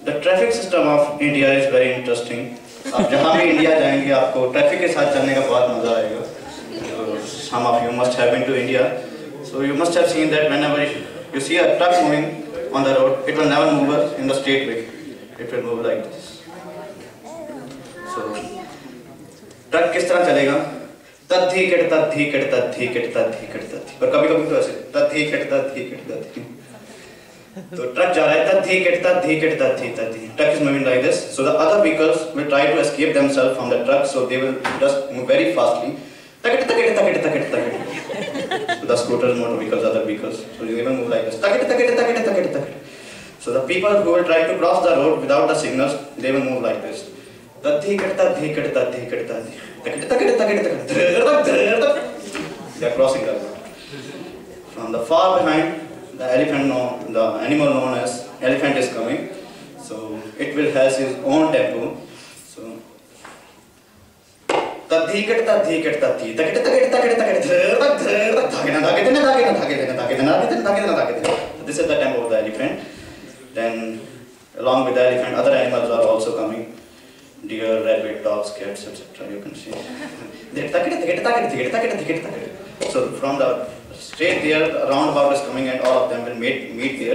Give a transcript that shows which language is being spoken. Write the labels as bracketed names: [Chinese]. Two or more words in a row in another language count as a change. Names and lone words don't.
[English] traffic system of India is very interesting. [Hindi] आप जहाँ भी इंडिया जाएंगे आपको ट्रैफिक के साथ चलने का बहुत मजा आएगा. [English] Some of you must have been to India, so you must have seen that whenever you see a truck moving on the road, it will never move in the straight way. It will move like this. So [Hindi] ट्रक किस तरह चलेगा? तद्धि किट तद्धि किट तद्धि किट तद्धि किट तद्धि. पर कभी-कभी तो ऐसे तद्धि किट तद्धि किट तद्धि. [English] So truck [Hindi] जा रहा है तद्धि किट तद्धि किट तद्धि तद्धि. [English] Truck is moving like this. So the other vehicles will try to escape themselves from the truck. So they will just move very fastly. Takit takit takit takit takit. So the scooters, motor vehicles, other vehicles. So they will move like this. Takit takit takit takit takit. So the people who will try to cross the road without the signals, they will move like this. Tadhi kit tadhi kit tadhi kit tadhi. Takit takit takit takit. They are crossing the road. From the far behind, the animal known as elephant is coming. So it will has his own tempo. So tadhi kit tadhi kit tadhi. Takit takit takit takit. So this is the tempo of the elephant. Then along with the elephant, other animals are also coming. Deer, rabbit, dogs, cats, etc. You can see. So from the straight there, a roundabout is coming and all of them will meet there.